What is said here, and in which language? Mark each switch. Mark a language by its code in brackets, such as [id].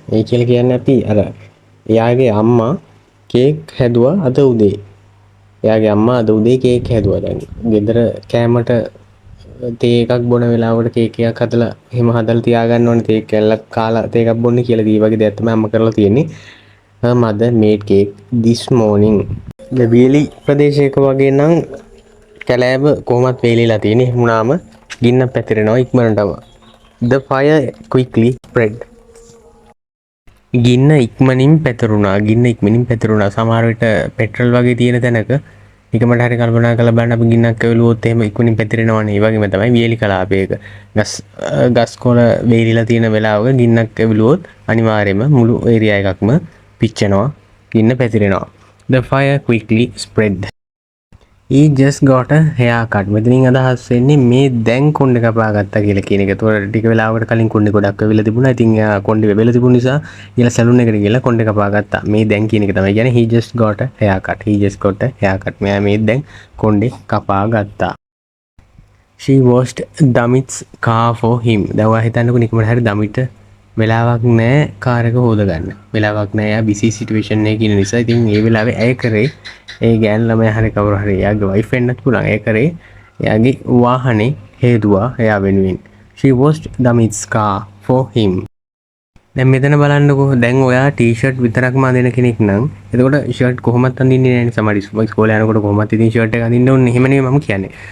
[si] ඒ කියලා කියන්නේ අපි අර එයාගේ අම්මා කේක් හැදුවා අද උදේ. එයාගේ අම්මා අද උදේ කේක් හැදුවා. දැන් ගෙදර කෑමට තේ එකක් බොන වෙලාවට කේක් එකක් හදලා එහෙම හදලා තියාගන්න ඕනේ. තේ කැල්ලක් කාලා තේ එකක් බොන්නේ කියලා දී වගේ දෙයක් තමයි අම්මා කරලා තියෙන්නේ. [en] her mother made cake this morning. [si] බේලි ප්‍රදේශයක වගේ නම් කැලෑව කොහොමත් වේලිලා තියෙන්නේ. එහෙම වුණාම ගින්න පැතිරෙනවා ඉක්මනටම. [en] The fire quickly spread. [si] ගින්න ඉක්මනින් පැතිරුණා. සමහර විට පෙට්‍රල් වගේ තියෙන තැනක එකමට හරි කල්පනා කරලා බලන්න අපි ගින්නක් ඇවිලුවොත් එහෙම ඉක්මනින් පැතිරෙනවනේ. ඒ වගේම තමයි වියලි කලාපයක ගස් කොළ වේලිලා තියෙන වෙලාවක ගින්නක් ඇවිලුවොත් අනිවාර්යයෙන්ම මුළු ඒරියා එකක්ම පිච්චෙනවා. ගින්න පැතිරෙනවා. [en] The fire quickly spread. He just got a haircut. [si] මෙතනින් අදහස් වෙන්නේ මේ දැන් කොණ්ඩේ කපා ගත්තා කියලා කියන එක. ඒතකොට ටික වෙලාවකට කලින් කොණ්ඩේ ගොඩක් වෙවිලා තිබුණා. ඉතින් එයා කොණ්ඩේ වෙවිලා තිබුණ නිසා ඊළඟ සැලූන් එකට ගිහලා කොණ්ඩේ කපා ගත්තා. මේ දැන් කියන එක තමයි කියන්නේ [en] he just got a haircut. He just got a haircut. [si] මෙයා මේ දැන් කොණ්ඩේ කපා ගත්තා. [en] She washed Damit's car for him. [si] දැන් ඔයා හිතන්නකෝ නිකමට හරි දමිට වෙලාවක් නැහැ කාර් එක හොදගන්න. වෙලාවක් නැහැ. එයා බිසි සිටුේෂන් එකේ ඉන්න නිසා ඉතින් ඒ වෙලාවේ ඇය කරේ ඒ ගෑන් ළමයා හරි කවුරු හරි එයාගේ වයිෆ් වෙන්නත් පුළුවන්. ඒ කරේ එයාගේ වාහනේ හේදුවා එයා වෙනුවෙන්. [en] She washed Damit's car for him. [si] දැන් මෙතන බලන්නකෝ. දැන් ඔයා ටී-ෂර්ට් විතරක්ම අඳින කෙනෙක් නම් එතකොට ෂර්ට් කොහොමත් අඳින්නේ නැහැ නේ. සමහර ඉස්කෝලේ යනකොට කොහොමත් ඉතින් ෂර්ට් එක අඳින්න ඕනේ. එහෙම නෙමෙයි මම කියන්නේ.